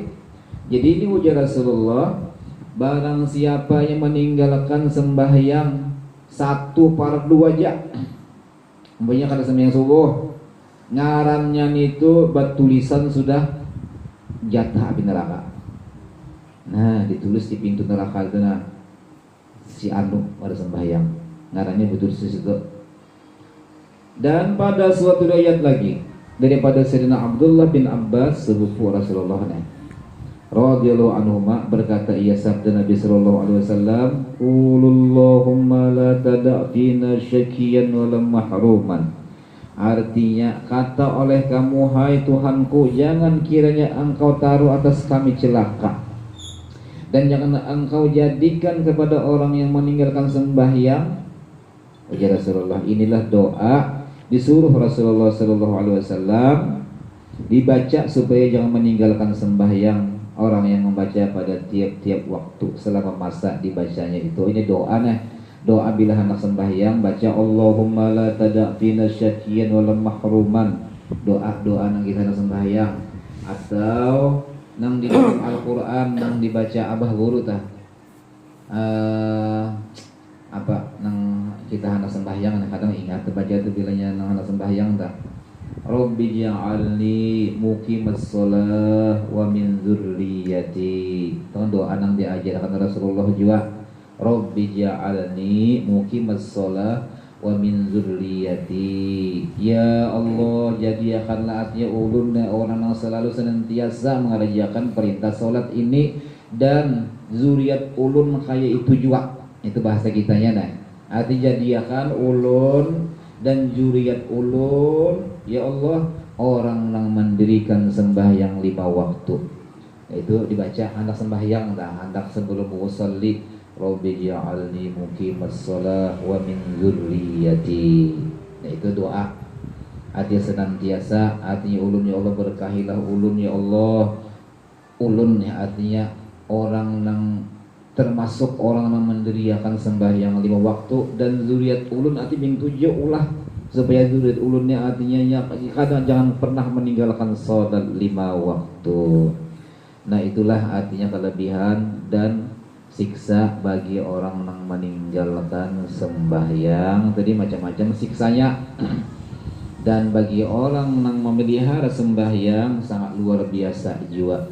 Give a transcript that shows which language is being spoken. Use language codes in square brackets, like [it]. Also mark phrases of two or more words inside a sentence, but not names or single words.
[bjn] Jadi ini ujar Rasulullah, barang siapa yang meninggalkan sembahyang 1/2 aja, umpamanya kada sembahyang subuh, ngarannya itu tulisan sudah jatah api neraka. Nah, ditulis di pintu neraka itu, nah si anu pada sembahyang, ngarannya betul di situ. Dan pada suatu ayat lagi daripada Sayyidina Abdullah bin Abbas sepupu Rasulullah [ar] رضي الله عنهما [bjn] berkata, ia sabda Nabi [ar] صلى الله عليه وسلم, قولوا اللهم لا تدع فينا شقيا ولم محروما. [bjn] Artinya, kata oleh kamu, hai Tuhanku, jangan kiranya engkau taruh atas kami celaka, dan jangan engkau jadikan kepada orang yang meninggalkan sembahyang. Ujar Rasulullah, inilah doa disuruh Rasulullah [ar] صلى الله عليه وسلم [bjn] dibaca supaya jangan meninggalkan sembahyang orang yang membaca pada tiap-tiap waktu selama masa dibacanya itu. Ini doa nih, doa bila hendak sembahyang baca [ar] اللهم لا تدع فينا شقيا ولم محروما. [bjn] Doa nang kita hendak sembahyang, atau nang di dalam Al-Quran nang dibaca abah guru tah apa nang kita hendak sembahyang, kadang ingat baca itu bilanya nang hendak sembahyang tah, [ar] رب اجعلني مقيم الصلاة ومن ذريتي. [bjn] Itu doa nang diajarkan Rasulullah juga, [ar] رب اجعلني مقيم الصلاة ومن ذريتي. [bjn] Ya Allah, jadikanlah artinya ulun orang yang selalu senantiasa mengerjakan perintah salat ini, dan zuriat ulun kaya itu juga. Itu bahasa kitanya nah. Arti jadikan ulun dan zuriat ulun, ya Allah, orang yang mendirikan sembahyang 5 waktu. Itu dibaca hendak sembahyang dah, hendak sebelum usolli, [ar] رب اجعلني مقيم الصلاة ومن ذريتي. [bjn] Nah, itu doa. Artinya senantiasa, artinya ulun ya Allah, berkahilah ulun ya Allah. Ulun ya artinya orang yang termasuk orang yang mendirikan sembahyang 5 waktu, dan zuriat ulun artinya yang 7 ulah, supaya zuriat ulunnya artinya ya kadang jangan pernah meninggalkan salat 5 waktu. Nah, itulah artinya kelebihan dan siksa bagi orang yang meninggalkan sembahyang. Tadi macam-macam siksanya. Dan bagi orang yang memelihara sembahyang sangat luar biasa juga.